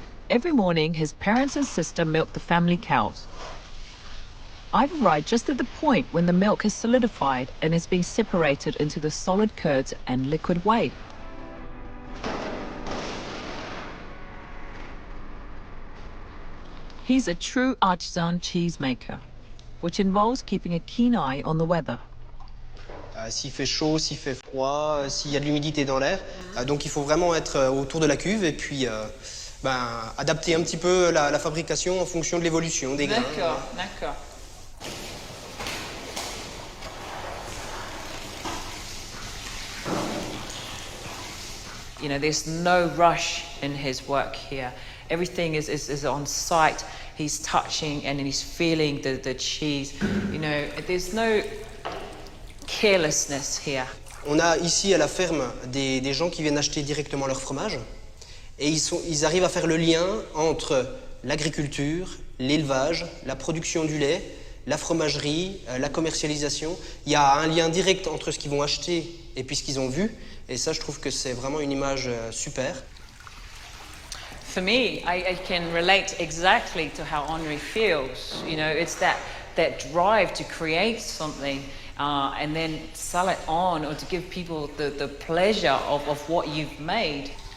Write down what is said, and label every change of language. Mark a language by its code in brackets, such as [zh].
[en] Every morning, his parents and sister milk the family cows. I've arrived just at the point when the milk has solidified and is being separated into the solid curds and liquid whey. He's a true artisan cheesemaker, which involves keeping a keen eye on the weather. [fr] S'il fait chaud, s'il fait froid, s'il y a de l'humidité dans l'air. Donc il faut vraiment être autour de la cuve et puis adapter un petit peu la fabrication en fonction de l'évolution des grains. D'accord, d'accord. [en] You know, there's no rush in his work here. Everything is on site. He's touching and he's feeling the cheese. You know, there's no carelessness here. [fr] On a ici à la ferme des gens qui viennent acheter directement leur fromage et ils arrivent à faire le lien entre l'agriculture, l'élevage, la production du lait, la fromagerie, la commercialisation. Il y a un lien direct entre ce qu'ils vont acheter et puis ce qu'ils ont vu. Et ça, je trouve que c'est vraiment une image super. [en] For me, I can relate exactly to how Henri feels. You know, it's that drive to create something and then sell it on, or to give people the pleasure of what you've made.